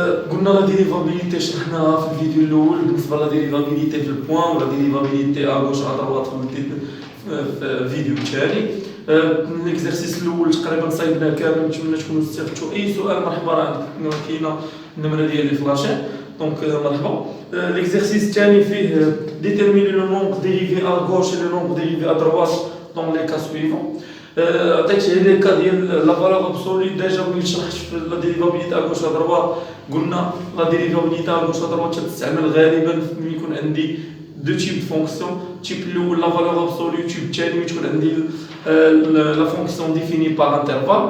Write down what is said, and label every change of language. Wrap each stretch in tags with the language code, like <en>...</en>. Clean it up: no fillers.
<ar>قلنا لا ديريفابيليتي شرحناها في الفيديو الاول بالنسبه</ar> <fr>لا ديريفابيليتي في البوان ولا ديريفابيليتي ا غوش ا دروات</fr> <ar>في الفيديو التالي. الاكزرسيس الاول تقريبا صايبناه كامل، نتمنى تكونوا استفدتوا. اي سؤال مرحبا، راه كاينه النمره ديالي فلاشين دونك مرحبا.</ar> <fr>L'exercice</fr> <ar>الثاني فيه</ar> <fr>déterminer le nombre dérivé à gauche et le nombre dérivé à droite dans les cas suivants.</fr> <ar>عطيت لي كا ديال</ar> <fr>لا فالور ابسولي</fr> <ar>ديجا ملي شرحت في لا ديريفابيليتي ا غوش ا دروات. قلنا لا ديريفابيليتي ا غوش ا دروات تستعمل غالبا ملي يكون عندي دو تيب فونكسيون،</ar> <fr>تيب الاول لا فالور ابسولي،</fr> <ar>تيب الثاني ملي تكون عندي</ar> <fr>لا فونكسيون ديفيني بار انترفال.</fr>